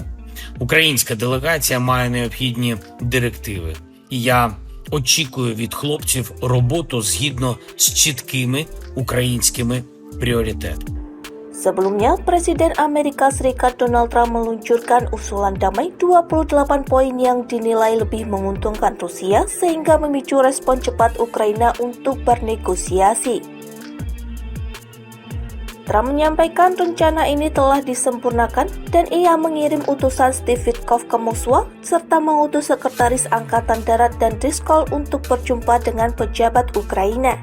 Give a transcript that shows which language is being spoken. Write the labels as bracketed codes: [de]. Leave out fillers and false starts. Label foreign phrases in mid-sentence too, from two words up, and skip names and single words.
[uk] Українська делегація має необхідні директиви, і я очікую від хлопців роботу згідно з чіткими українськими пріоритетами. [id] Sebelumnya, Presiden Amerika Serikat Donald Trump meluncurkan usulan damai 28 poin yang dinilai lebih menguntungkan Rusia sehingga memicu respon cepat Ukraina untuk bernegosiasi. Trump menyampaikan rencana ini telah disempurnakan dan ia mengirim utusan Steve Witkoff ke Moskwa serta mengutus Sekretaris Angkatan Darat dan Driscoll untuk berjumpa dengan pejabat Ukraina.